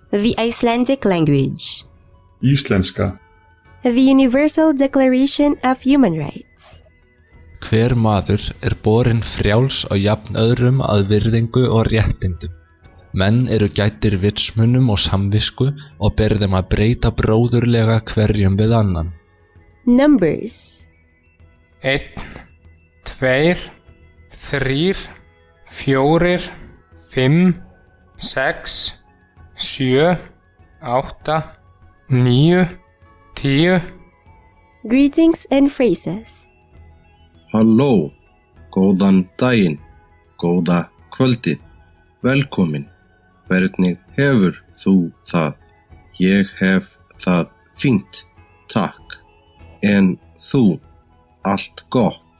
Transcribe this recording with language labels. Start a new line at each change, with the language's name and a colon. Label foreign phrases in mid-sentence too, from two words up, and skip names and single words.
English: The Icelandic language.
Icelandic: íslenska.
English: The Universal Declaration of Human Rights.
Icelandic: Hver maður borinn frjáls og jafn öðrum að virðingu og réttindum. Menn eru gæddir vitsmunum og samvisku og ber þeim að breyta bróðurlega hverjum við annan.
English: Numbers. 1, 2, 3, 4, 5, 6, 7, 8, 9, 10. Greetings and phrases.
Icelandic: Halló, góðan daginn, góða kvöldið, velkomin. Hvernig hefur þú það? Ég hef það fínt, takk. En þú, allt gott.